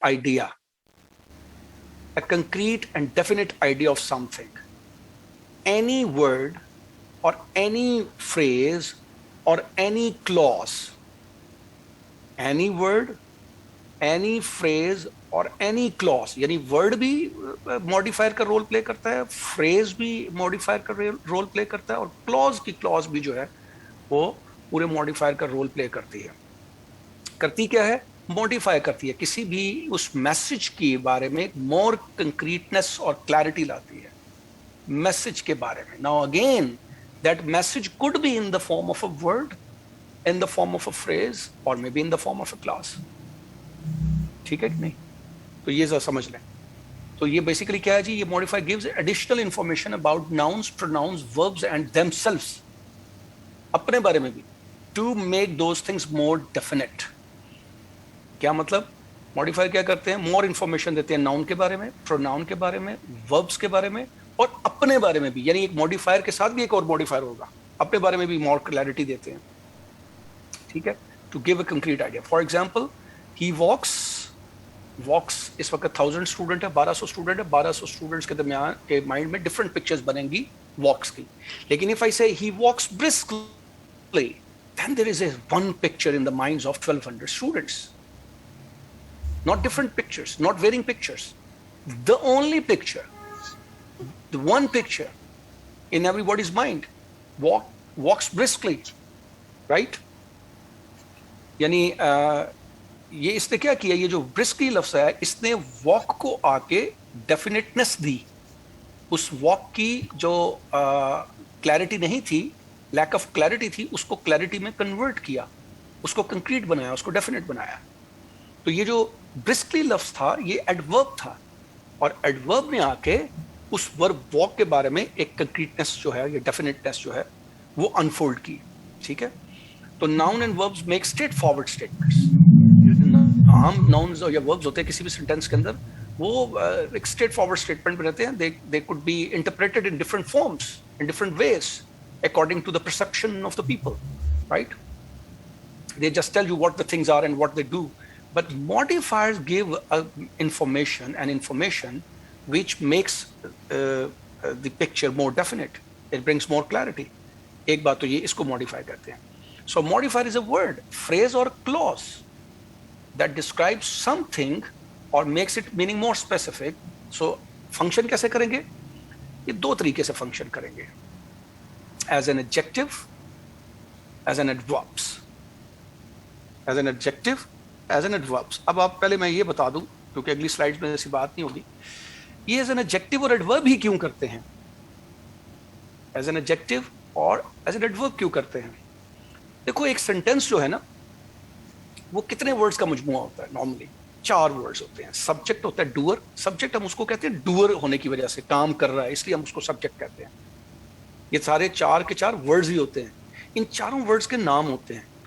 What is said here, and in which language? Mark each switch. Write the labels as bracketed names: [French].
[English] idea, a concrete and definite idea of something. Any word or any phrase [Hindi] or [English] any clause, [Hindi] any word, any phrase और any clause, यानी word भी modifier का role play करता है, phrase भी modifier का role play करता है, और क्लॉज की क्लॉज भी जो है वो पूरे मॉडिफायर का रोल प्ले करती है. करती क्या है? मॉडिफाई करती है, किसी भी उस मैसेज के बारे में मोर कंक्रीटनेस और क्लैरिटी लाती है मैसेज के बारे में. [English] Now again that message could be in the form of a word, in the form of a phrase, or maybe in the form of a clause. [Hindi] ठीक है कि नहीं? तो ये जरा समझ लें. तो ये बेसिकली क्या है जी? ये [English] Modify gives additional information about nouns, pronouns, verbs and themselves, अपने बारे में भी, to make those things more definite. [Hindi] क्या मतलब? मॉडिफायर क्या करते हैं? मोर इंफॉर्मेशन देते हैं नाउन के बारे में, प्रोनाउन के बारे में, वर्ब्स के बारे में, और अपने बारे में भी. यानी एक मॉडिफायर के साथ भी एक और मॉडिफायर होगा, अपने बारे में भी मोर क्लैरिटी देते हैं. ठीक है? [English] To give a concrete idea. For example, he walks [Hindi] इस वक्त 1000 स्टूडेंट है, 1200 स्टूडेंट है. 1200 स्टूडेंट्स के दरमियान के माइंड में डिफरेंट पिक्चर्स बनेंगी वॉक्स की. लेकिन [English] If I say he walks briskly, then there is one picture in the minds of 1200 students. Not different pictures, not varying pictures. The only picture, the one picture in everybody's mind, walks briskly, right? [Hindi] यानी ये इसने क्या किया? ये जो briskly लफ्ज़ है, इसने walk को आके definiteness दी. उस walk की जो clarity नहीं थी, lack of clarity थी, उसको clarity में convert किया, उसको concrete बनाया, उसको definite बनाया. तो ये जो ब्रिस्कली लफ्ज था, ये एडवर्ब था, और एडवर्ब ने आके उस वर्ब वॉक के बारे में एक कंक्रीटनेस जो है, ये डेफिनेटनेस जो है, वो अनफोल्ड की. ठीक है? तो [English] Noun and verbs make straight forward statements. [Hindi] आम नाउन्स या वर्ब्स होते हैं किसी भी सेंटेंस के अंदर, वो एक स्ट्रेट फॉरवर्ड स्टेटमेंट बनाते हैं. [English] They could be interpreted in different forms, in different ways, according to the perception of the people, right? They just tell you what the things are and what they do. But modifiers give information which makes the picture more definite. It brings more clarity. [Hindi] एक बात तो ये, इसको modify करते हैं. [English] So modifier is a word, phrase or clause that describes something or makes it meaning more specific. [Hindi] So function कैसे करेंगे? ये दो तरीके से function करेंगे. [English] As an adjective, as an adverbs. As an adjective, as an adverbs. [Hindi] अब आप पहले मैं ये बता दूं, क्योंकि अगली स्लाइड्स में ऐसी बात नहीं होगी, ये as an adjective और adverb ही क्यों करते हैं? As an adjective और as an adverb क्यों करते हैं? देखो, एक सेंटेंस जो है ना, वो कितने वर्ड्स का मजमुआ होता है? नॉर्मली 4 वर्ड्स होते हैं. सब्जेक्ट होता है डूअर. सब्जेक्ट हम उसको कहते हैं डूअर होने की वजह से, काम कर रहा है, इसलिए हम उसको सब्जेक्ट कहते हैं. ये सारे 4 के 4 वर्ड्स ही होते हैं. इन चारों वर्ड्स के नाम होते हैं.